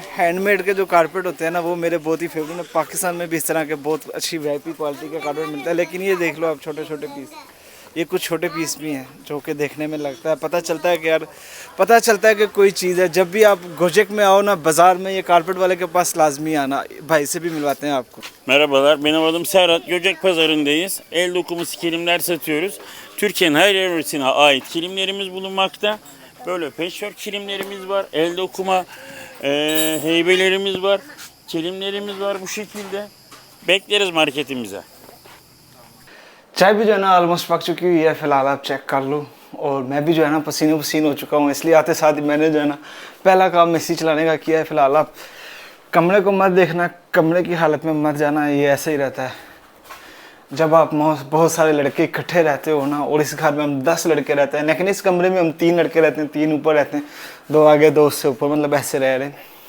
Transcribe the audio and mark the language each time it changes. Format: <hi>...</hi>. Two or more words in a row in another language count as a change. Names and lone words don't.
<ur>ہینڈمیڈ کے جو کارپٹ ہوتے ہیں نا وہ میرے بہت ہی فیورٹ ہیں۔ پاکستان میں بھی اس طرح کے بہت اچھی</ur> <en>VIP quality</en> <ur>کا کارپٹ ملتا ہے. لیکن یہ دیکھ لو آپ، چھوٹے چھوٹے پیس، یہ کچھ چھوٹے پیس بھی ہیں جو کہ دیکھنے میں لگتا ہے، پتا چلتا ہے کہ یار، پتا چلتا ہے کہ کوئی چیز ہے. جب بھی آپ گوجک میں آؤ نا بازار میں، یہ کارپٹ والے کے پاس لازمی آنا، بھائی سے بھی ملواتے ہیں آپ کو.</ur> <tr>Merhabalar, benim adım Serhat. Göcek Pazarı'ndayız. El dokumu kilimler satıyoruz. Türkiye'nin her yerisine ait kilimlerimiz bulunmakta. Böyle patchwork kilimlerimiz var, el dokuma heybelerimiz var, kilimlerimiz var bu şekilde. Bekleriz marketimize.</tr> <ur>چائے بھی جو ہے نا آلموسٹ پک چکی ہوئی ہے، فی الحال آپ چیک کر لو. اور میں بھی جو ہے نا پسینو پسین ہو چکا ہوں، اس لیے آتے ساتھ ہی میں نے جو ہے نا پہلا کام میسی چلانے کا کیا ہے. فی الحال آپ کمرے کو مت دیکھنا، کمرے کی حالت میں مت جانا، یہ ایسے ہی رہتا ہے. جب آپ بہت سارے لڑکے اکٹھے رہتے ہو نا، اور اس گھر میں ہم 10 لڑکے رہتے ہیں، لیکن اس کمرے میں ہم 3 لڑکے رہتے ہیں، 3 اوپر رہتے ہیں، 2 آگے 2 اس سے اوپر، مطلب ایسے رہ رہے ہیں.</ur>